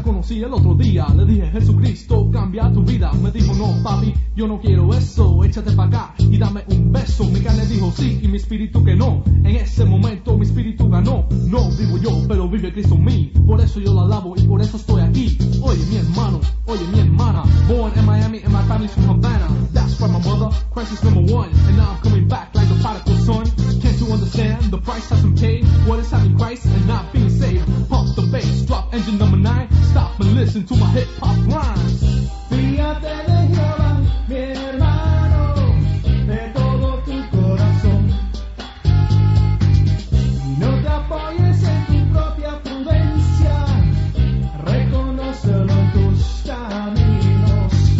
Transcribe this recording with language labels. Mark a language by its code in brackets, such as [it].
[es] El otro día le dije, Jesucristo, cambia tu vida. Me dijo, no, papi, yo no quiero eso. Échate pa' acá y dame un beso. Mi carne dijo sí y mi espíritu que no. En ese momento mi espíritu ganó. No vivo yo, pero vive Cristo en mí. Por eso yo la alabo y por eso estoy aquí. Oye, mi hermano, oye, mi hermana. [en] Born in Miami and my family's from Havana. That's where my mother, Christ is number one. And now I'm coming back like the prodigal son. Can't you understand the price I've been paid? What is having Christ and not being saved? Pump the bass, drop engine number 9. Stop and listen to my hip-hop rhymes. [es] Fíjate de Jehová, mi hermano, de todo tu corazón. No te apoyes en tu propia prudencia. Reconócelo en tus caminos.